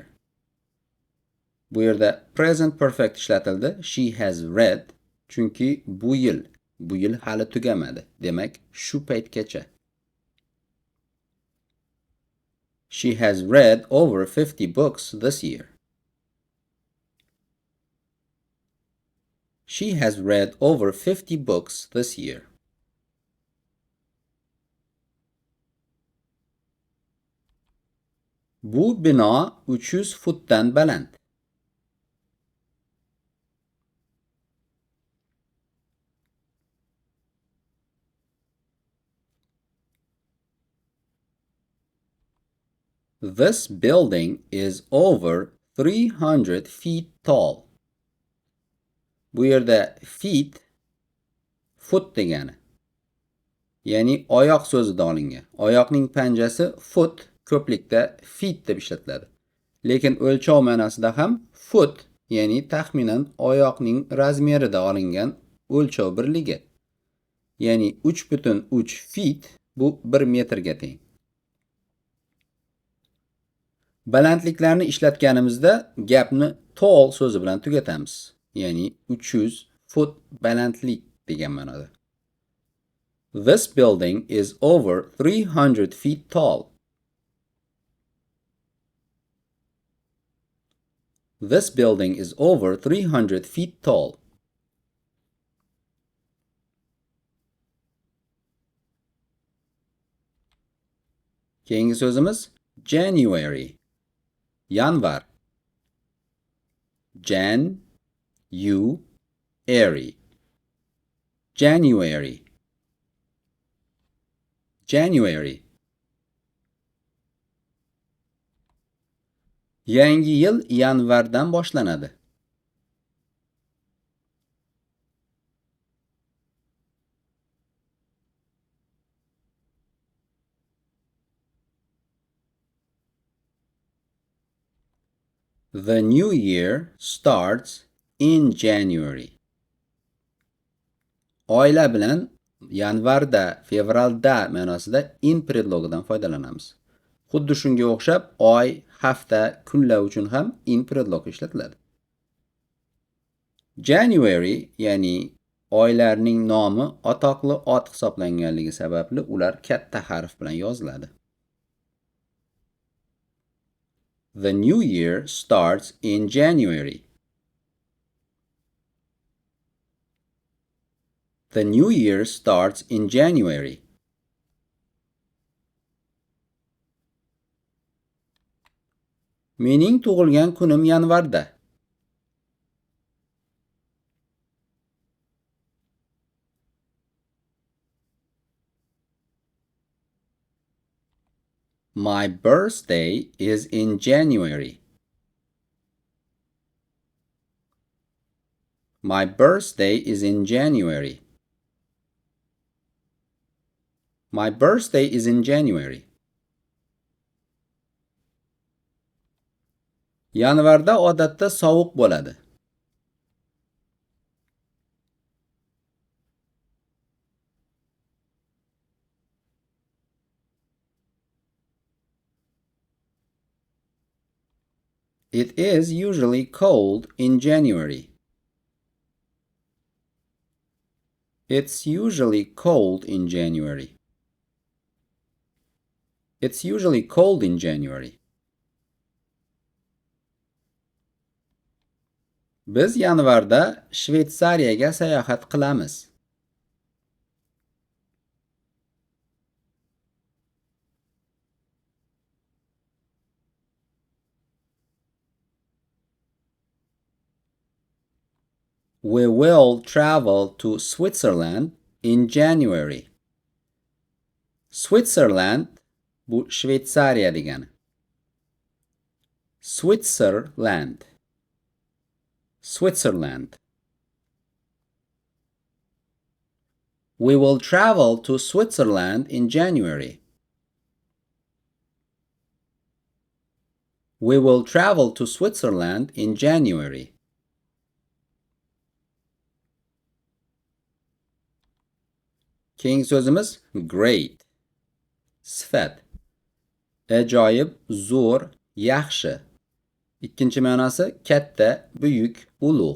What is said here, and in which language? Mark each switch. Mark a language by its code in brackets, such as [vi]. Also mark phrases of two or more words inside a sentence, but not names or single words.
[uz] Bu yerda [en] present perfect [uz] ishlatildi. [en] She has read [uz] chunki bu yil hali tugamadi. Demak, shu paytgacha. [en] She has read over 50 books this year. She has read over 50 books this year. [uz] Bu bino 300 futdan baland. [en] This building is over 300 feet tall. [uz] Bu yerda [en] feet foot [uz] degani. Ya'ni oyoq so'zidan olingan. Oyoqning panjasi foot ko'plikda feet deb ishlatiladi. Lekin o'lchov ma'nosida ham foot, ya'ni taxminan oyoqning razmerida olingan o'lchov birligi. Ya'ni 3,3 feet bu 1 metrga teng. Balandliklarni ishlatganimizda gapni tall so'zi bilan tugatamiz. Ya'ni 300 foot balandlik degan ma'noda. [en] This building is over 300 feet tall. This building is over 300 feet tall. [uz] Keyingi so'zimiz January. Yanvar. [en] Jan, you, airy. January. January. [uz] Yangi yil yanvardan boshlanadi. [en] The new year starts in January. [uz] Oila bilan yanvarda, fevralda ma'nosida in predlogidan foydalanamiz. Xuddi shunga o'xshab oy, hafta, kunlar uchun ham in predlog ishlatiladi. January, ya'ni oylarning nomi atoqli ot hisoblanganligi sababli ular katta harf bilan yoziladi. [en] The new year starts in January. The new year starts in January. [uz] Mening tug'ilgan kunim yanvarda. [en] My birthday is in January. My birthday is in January. My birthday is in January. [uz] Yanvarda odatda sovuq bo'ladi. [en] It is usually cold in January. It's usually cold in January. It's usually cold in January. [uz] Biz yanvarda Shveysariyaga sayohat qilamiz. [en] We will travel to Switzerland in January. [uz] Switzerland bu Shveysariya degani. [en] Switzerland. Switzerland. We will travel to Switzerland in January. We will travel to Switzerland in January. [uz] Keyingi so'zimiz great. Sifat. Ajoyib, zo'r, yaxshi. Ikkinchi ma'nosi katta, buyuk, ulug'.